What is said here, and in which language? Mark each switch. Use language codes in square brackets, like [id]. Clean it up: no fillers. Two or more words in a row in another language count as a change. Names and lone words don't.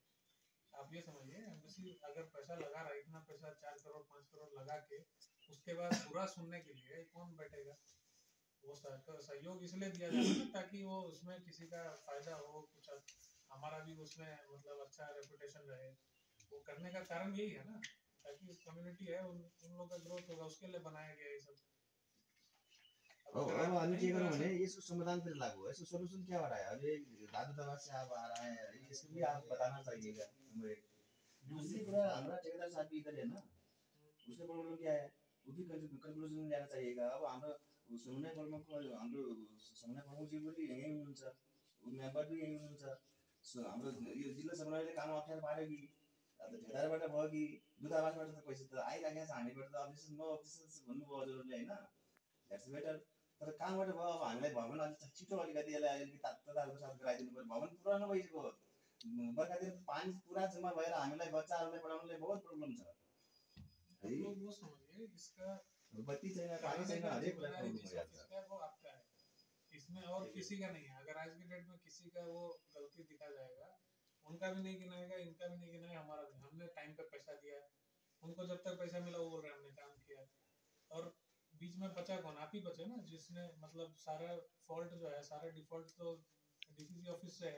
[hi] आप ये समझिए, एम्बेसी अगर पैसा लगा रहा है, इतना पैसा 4 करोड़ 5 करोड़ लगा के उसके बाद बुरा सुनने के लिए कौन बैठेगा? वो सहयोग इसलिए दिया जाता है ताकि वो उसमें किसी का फायदा हो, कुछ हमारा भी उसमें मतलब अच्छा रेपुटेशन रहे। वो करने का कारण यही है ना, ताकि कम्युनिटी है उन लोगों का ग्रोथ होगा, उसके लिए बनाया गया ये सब। [ne] अब हामी के गरौँ भने यसको समाधान [hi] फिर लागू है, इसको सोल्यूशन क्या हो रहा है? अभी दादू दवा से आप आ रहा है, इसको भी आप बताना चाहिएगा हमें। दूसरी कुरा हमारा ठेकेदार साहब भी इधर है ना, उसका प्रॉब्लम क्या है वो भी कंक्लूजन लेना चाहिएगा। [ne] अब हाम्रो समन्वय प्रमुखको हाम्रो समन्वय प्रमुखजी पनि यहीँ हुनुहुन्छ, मेम्बर पनि यहीँ हुनुहुन्छ। हाम्रो यो जिल्ला समन्वयले काम अप्ठ्यारो पार्यो कि ठेकेदारबाट भयो कि दूतावासबाट त पैसा त आइराखेको छ, हामीबाट त अफिस न अफिस भन्नुभयो हजुरहरूले होइन, [en] that's better. [ne] तर कहाँबाट भयो? अब हामीलाई भवन अलिक छिटो अलिकति यसलाई अलिकति तत्कालको साथ गराइदिनु पर्यो। भवन पुरानो भइसक्यो, बर्खातिर पानी पुरा जम्मा भएर हामीलाई बच्चाहरूलाई पढाउनलाई बहुत प्रब्लम छ। [hi] आप लोग वो समझिए, इसका [ne] बत्ती छैन, पानी छैन, हरेक कुरा प्रब्लम [hi] जिस [ne] भइहाल्छ। [hi] ऑफिस का है वो आपका है, इसमें और किसी का नहीं है। अगर आज के डेट में किसी का वो गलती दिखा जाएगा, उनका भी नहीं गिनाएगा, इनका भी नहीं गिनाएगा, हमारा भी। हमने टाइम पे पैसा दिया है उनको, जब तक पैसा मिला वो बोल रहे हैं हमने काम किया। और बीच में बचा कौन? आप ही बचे ना, जिसने मतलब सारा फॉल्ट जो है, सारा डिफॉल्ट तो डीसीसी ऑफिस से है।